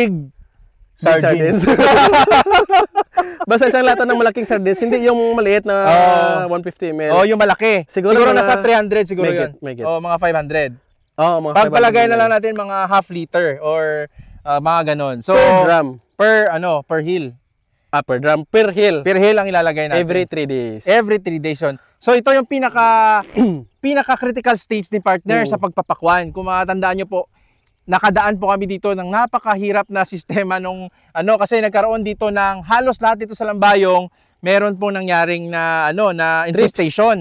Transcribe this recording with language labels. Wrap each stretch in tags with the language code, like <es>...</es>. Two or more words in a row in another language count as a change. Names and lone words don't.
<en>Big sardines.</en> <tl>Basta isang lata ng malaking sardines, hindi yung maliit na 150 ml. Oh, yung malaki. Siguro nasa 300 siguro yun. O, mga 500. Oh, mga pagpalagay na lang natin mga</tl> <en>half liter</en> <tl>or mga ganon.</tl> <en>So, per drum. Per hill. Per drum, per hill. Per hill</en> <tl>ang ilalagay natin.</tl> <en>Every 3 days. Every 3 days yun.</en> <tl>So, ito yung pinaka-</tl> <en>critical stage</en> <tl>ni partner sa pagpapakwan. Kung matandaan nyo po, nakadaan po kami dito ng napakahirap na sistema nung kasi nagkaroon dito ng halos lahat dito sa Lambayong, meron po nangyaring na infestation.</tl>